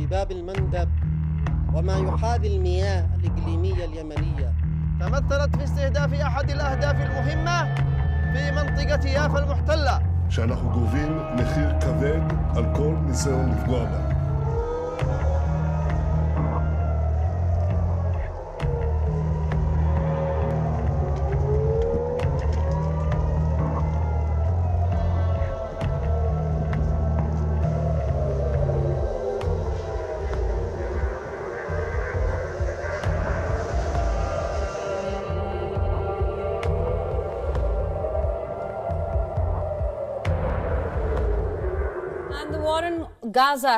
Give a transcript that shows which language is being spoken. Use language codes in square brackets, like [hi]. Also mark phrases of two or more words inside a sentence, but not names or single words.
[ar] باب المندب وما يحاذي المياه الإقليمية اليمنية تمثلت في استهداف أحد الأهداف المهمة في منطقة يافا المحتلة. [he] שאנחנו גובים מחיר כבד על כל ניסיון לפגוע בה. [en] And the war in Gaza